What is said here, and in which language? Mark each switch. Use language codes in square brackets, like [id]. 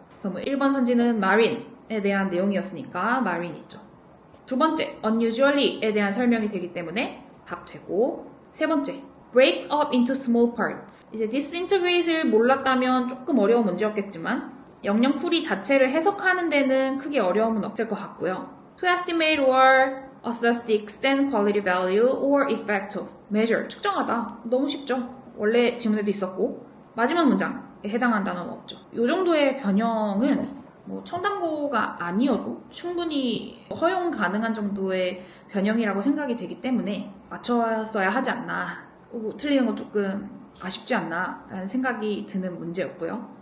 [ko] 그래서 뭐 1번 선지는 marine에 대한 내용이었으니까 marine 있죠. 두 번째 unusually에 대한 설명이 되기 때문에 답 되고 세 번째 [en] break up into small parts. [ko] 이제 disintegrate를 몰랐다면 조금 어려운 문제였겠지만 영영풀이 자체를 해석하는 데는 크게 어려움은 없을 것 같고요. [en] To estimate or assess the extent, quality, value, or effect of measure. [ko] 측정하다. 너무 쉽죠? 원래 지문에도 있었고 마지막 문장에 해당한 단어는 없죠. 이 정도의 변형은 뭐 청담고가 아니어도 충분히 허용 가능한 정도의 변형이라고 생각이 되기 때문에 맞췄어야 하지 않나. 틀리는 건 조금 아쉽지 않나 라는 생각이 드는 문제였고요.